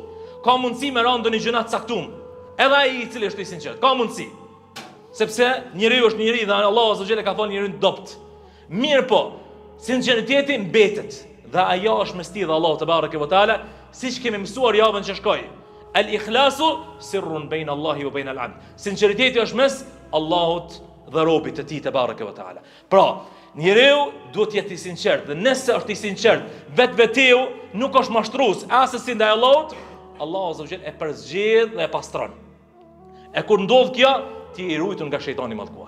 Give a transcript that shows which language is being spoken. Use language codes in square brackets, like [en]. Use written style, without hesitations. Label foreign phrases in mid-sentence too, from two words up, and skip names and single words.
[sq] Ka mundësi me rënë ndonjë gjuna të caktuar. Edhe ai i cili është i sinqert, ka mundësi. Sepse njeriu është njeri dhe Allahu [ar] عز وجل [sq] ka thonë njeriu dopt. Mirë po, sinqeriteti mbetet dhe ajo është mesti dhe Allahu [ar] تبارك وتعالى, [sq] siç kemi mësuar javën që shkoi. [ar] الإخلاص سر بين الله وبين العبد. [sq] Sinqeriteti është mes Allahut dhe robit të tij [ar] تبارك وتعالى. [sq] Pra, njeriu duhet të jetë i sinqert dhe nëse është i sinqert vetvetiu, nuk është mashtrues as si ndaj Allahut, Allahu [ar] عز وجل [sq] e përzgjedh dhe e pastron. E kur ndodh kjo, ti i ruajtur nga shejtani mallkuar.